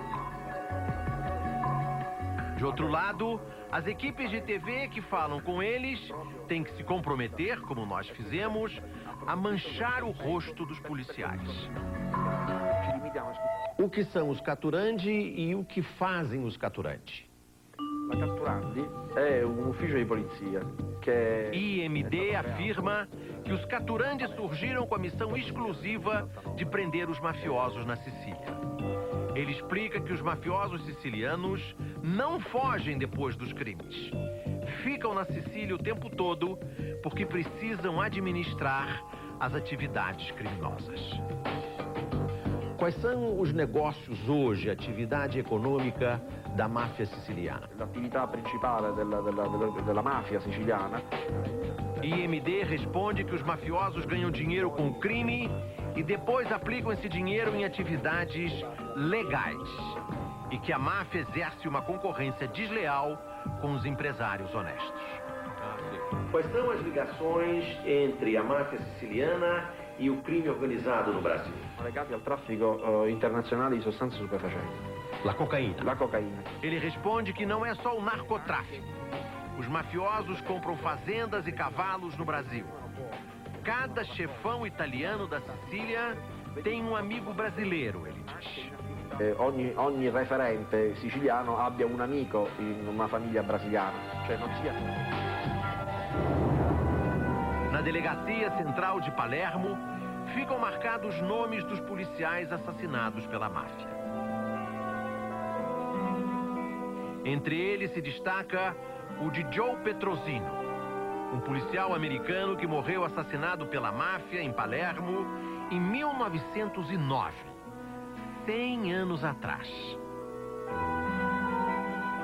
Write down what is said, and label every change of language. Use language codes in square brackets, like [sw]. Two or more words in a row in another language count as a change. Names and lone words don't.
[pt] De outro lado, as equipes de TV que falam com eles têm que se comprometer, como nós fizemos, a manchar o rosto dos policiais. O que são os catturandi e o que fazem os catturandi? [it] La catturandi [pt] é um [it] ufficio di polizia que [pt] IMD afirma que os catturandi surgiram com a missão exclusiva de prender os mafiosos na Sicília. Ele explica que os mafiosos sicilianos não fogem depois dos crimes. Ficam na Sicília o tempo todo porque precisam administrar as atividades criminosas. Quais são os negócios hoje, a atividade econômica da máfia siciliana? [it] L'attività principale della mafia siciliana. [pt] IMD responde que os mafiosos ganham dinheiro com o crime e depois aplicam esse dinheiro em atividades legais. E que a máfia exerce uma concorrência desleal com os empresários honestos. Quais são as ligações entre a máfia siciliana e o crime organizado no Brasil? [it] Legati al traffico internazionale di sostanze stupefacenti. La cocaína. La cocaína. [pt] Ele responde que não é só o narcotráfico. Os mafiosos compram fazendas e cavalos no Brasil. Cada chefão italiano da Sicília tem um amigo brasileiro, ele diz. [it] Ogni referente siciliano abbia un amico in una famiglia brasiliana. Cioè non sia... [pt] Na delegacia central de Palermo, ficam marcados nomes dos policiais assassinados pela máfia. Entre eles se destaca o de Joe Petrosino, um policial americano que morreu assassinado pela máfia em Palermo em 1909, 100 anos atrás.